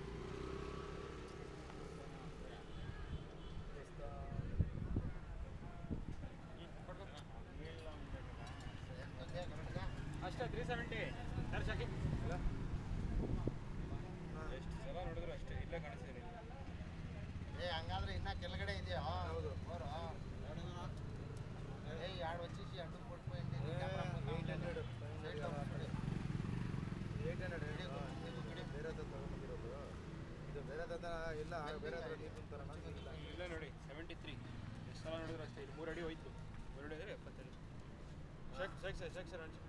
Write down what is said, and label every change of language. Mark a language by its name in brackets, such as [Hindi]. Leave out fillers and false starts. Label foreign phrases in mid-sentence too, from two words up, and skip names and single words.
[Kannada] ಅಷ್ಟೇ 370 ಚಾರ್ಜ್ ಹಾಕಿ. ಎಷ್ಟು ಸಲ ನೋಡಿದ್ರು ಅಷ್ಟೇ. ಇಲ್ಲೇ ಕಾಣಿಸ್ತೀನಿ. ಹಂಗಾದ್ರೆ ಇನ್ನ ಕೆಳಗಡೆ ಇದೆಯಾ? ಹೌದು. ಬೋರು ಎರಡು [Telugu] వచ్చేసి అడ్డు పడిపోయింది. [Kannada] 800 ಬೇರೆ ತಗೊಂಡಿರೋದು. ಇದು ಬೇರೆ ಇಲ್ಲ, ಬೇರೆ ನೀರು ತುಂಬ್ತಾರ. ಇಲ್ಲ ನೋಡಿ 73. ಎಷ್ಟು ಸಲ ನೋಡಿದ್ರು ಅಷ್ಟೇ. ಇಲ್ಲಿ 3 ಅಡಿ ಹೋಯ್ತು. 3 ಅಡಿ ಅಂದರೆ 70 ಅಡಿ. ಶೇಕ್ ಸರ್ ಹಂಚು.